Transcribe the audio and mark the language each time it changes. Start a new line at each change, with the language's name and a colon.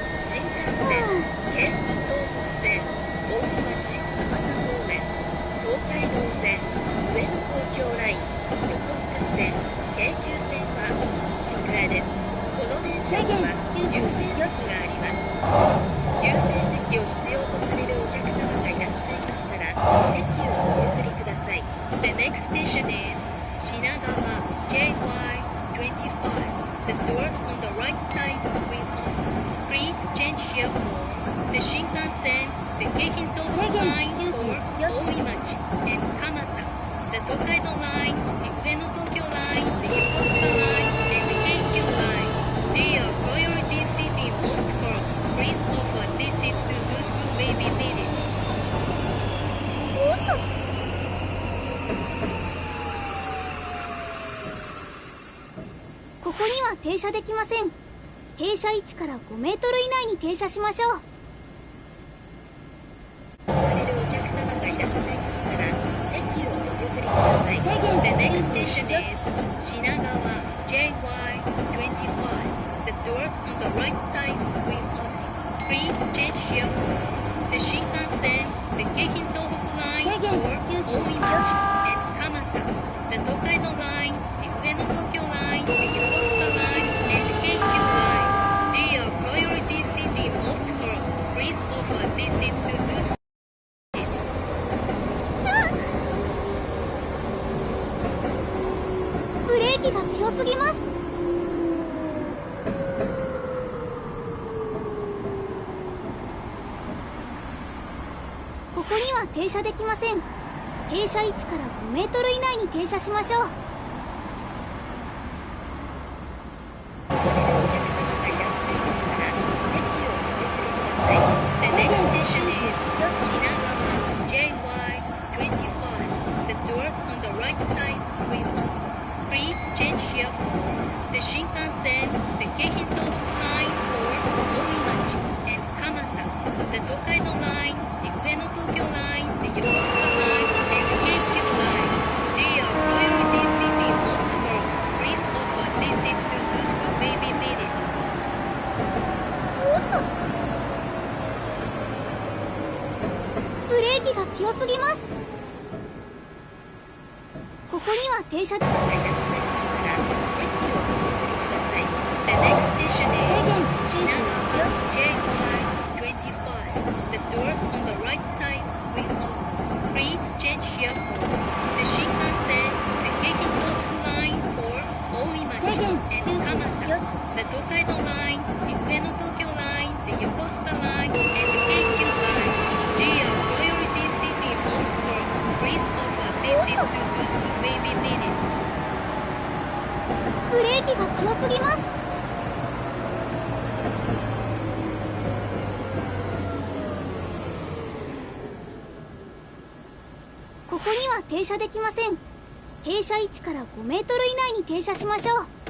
Japanese: 新幹線、京浜東北線、大井町、博多方面、東海道線、上野東京ライン、横須賀線、京急線は右側です。この電車には優先席があります。優先席を必要とされるお客様がいらっしゃいましたら、席をお譲りください。
English: The next station is Shinagawa JY25. The doors on the right side will open. Please change here for the Shinkansen, the Keihin-Tohoku line for Oimachi and Kamata, the Tokaido line, the Ueno-Tokyo line, the Yokosuka line, and the Keikyu line. They are priority seating most cars. Please offer these seats to those who may be needed.
Japanese: おっとここには停車できません。停車位置から5メートル以内に停車しましょう。おられるお客様がいらっしゃいましたら、席をお譲りください。
English: The next station is Shinagawa JY25. The doors on the right side will open. Please change here for the Shinkansen, the Keihin-Tohoku line for Oimachi and Kamata, the Tokaido line, the Ueno-Tokyo line, the Yokosuka line, and the Keikyu line. They are priority seating most cars. Please offer these seats to those who need it.
Japanese: ブレーキが強すぎます。ここには停車できません。停車位置から5メートル以内に停車しましょう。おられるお客様がいらっしゃいましたら、席をお譲りください。
English: The next station is Shinagawa JY25. The doors on the right side will open. Please change here for the Shinkansen, the Keihin-Tohoku line for Oimachi and Kamata, the Tokaido line, the Ueno-Tokyo line, the Yokosuka line, and the Keikyu line. They are priority seating most cars. Please offer these seats to those who may be needed.
Japanese: おっとブレーキが強すぎます。ここには停車でいらっしゃいましたら、席をお譲りください。
English: The next station is Shinagawa JY25. The doors on the right side will open. Please change here for the Shinkansen, the Keihin-Tohoku line for Oimachi and Kamata, the Tokaido line, the Ueno-Tokyo line, the Yokosuka line, and the Keikyu line. They are priority seating most cars. Please offer these seats to those who may be needed.
Japanese: ブレーキが強すぎます。ここには停車できません。停車位置から5メートル以内に停車しましょう。